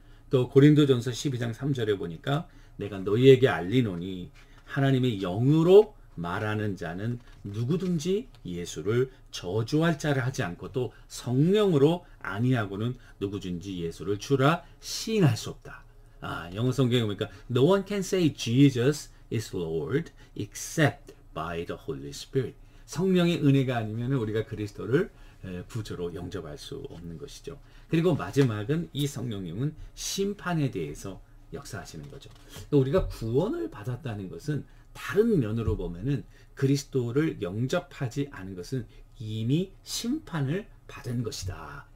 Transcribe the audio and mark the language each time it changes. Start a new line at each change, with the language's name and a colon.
Korean: 또 고린도전서 12장 3절에 보니까 내가 너희에게 알리노니 하나님의 영으로 말하는 자는 누구든지 예수를 저주할 자를 하지 않고 또 성령으로 아니하고는 누구든지 예수를 주라 시인할 수 없다. 영어 성경에 보니까
English: No one can say Jesus is Lord except by the Holy Spirit.
Korean: 성령의 은혜가 아니면 우리가 그리스도를 구주로 영접할 수 없는 것이죠. 그리고 마지막은 이 성령님은 심판에 대해서 역사하시는 거죠. 우리가 구원을 받았다는 것은 다른 면으로 보면은 그리스도를 영접하지 않은 것은 이미 심판을 받은 것이다.